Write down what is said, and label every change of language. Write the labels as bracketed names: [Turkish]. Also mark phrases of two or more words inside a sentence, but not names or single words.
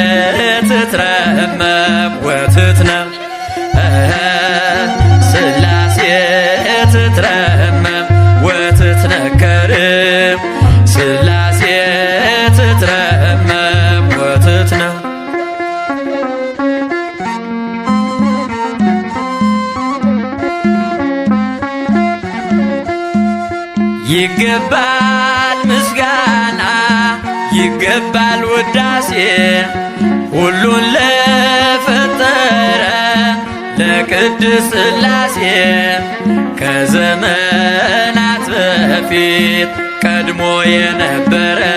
[Geez] ትትረመም ወትትነከር ስላሴ ትትረመም ወትትነከር ስላሴ ትትረመም ወትትነከር [Amharic] ይገባል ምስጋና ይገባል ውዳሴ ሁሉን ለፈጠረ ለቅድስት ስላሴ ከዘመናት በፊት ቀድሞ የነበረ